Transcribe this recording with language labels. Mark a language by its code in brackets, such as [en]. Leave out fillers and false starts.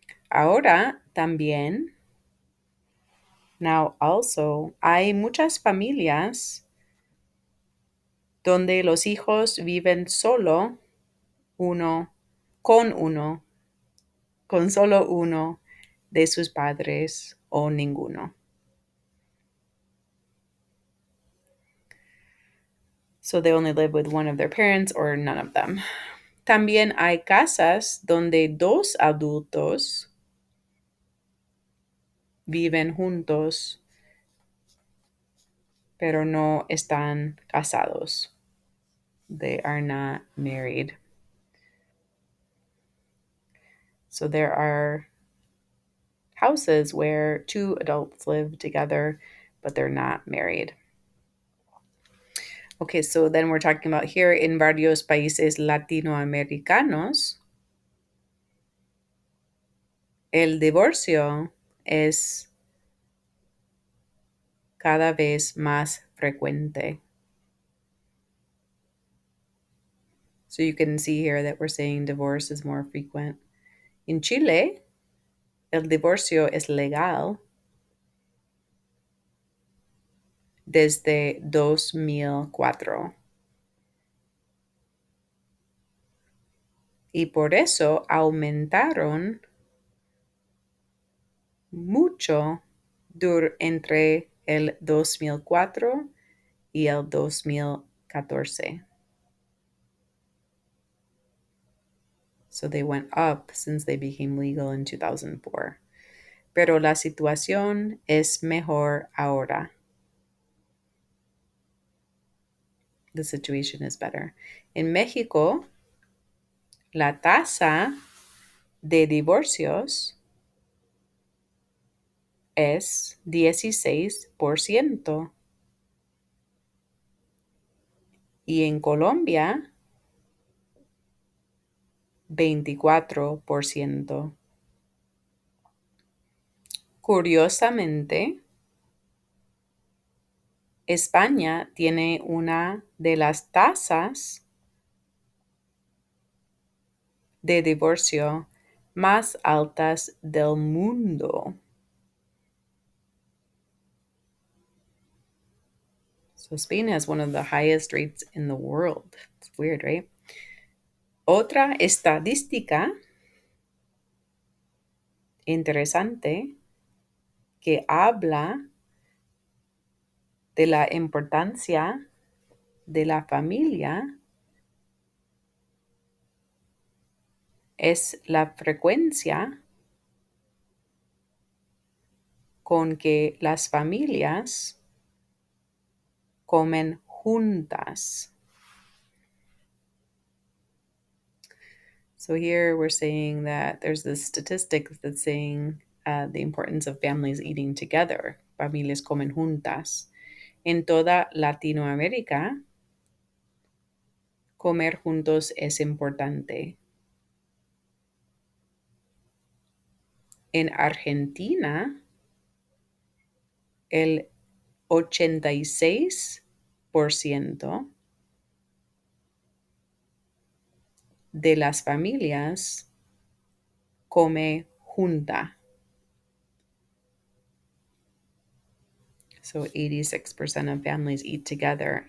[es] Ahora también, [en] now also, [es] hay muchas familias donde los hijos viven solo uno, con uno, con solo uno de sus padres o ninguno. [en] So they only live with one of their parents or none of them. [es] También hay casas donde dos adultos viven juntos, pero no están casados. [en] They are not married. So there are houses where two adults live together, but they're not married. Okay, so then we're talking about here in [es] varios países latinoamericanos, el divorcio es cada vez más frecuente. [en] So you can see here that we're saying divorce is more frequent. [es] In Chile, el divorcio es legal desde 2004. Y por eso aumentaron mucho entre el 2004 y el 2014. [en] So they went up since they became legal in 2004. [es] Pero la situación es mejor ahora. [en] The situation is better. [es] En México, la tasa de divorcios es 16%. Y en Colombia, 24%. Curiosamente, España tiene una de las tasas de divorcio más altas del mundo. [en] So Spain has one of the highest rates in the world. It's weird, right? [es] Otra estadística interesante que habla de la importancia de la familia es la frecuencia con que las familias comen juntas. [en] So here we're saying that there's this statistic that's saying the importance of families eating together. [es] Familias comen juntas. En toda Latinoamérica, comer juntos es importante. En Argentina, el 86% de las familias come junta. [en] So 86% of families eat together.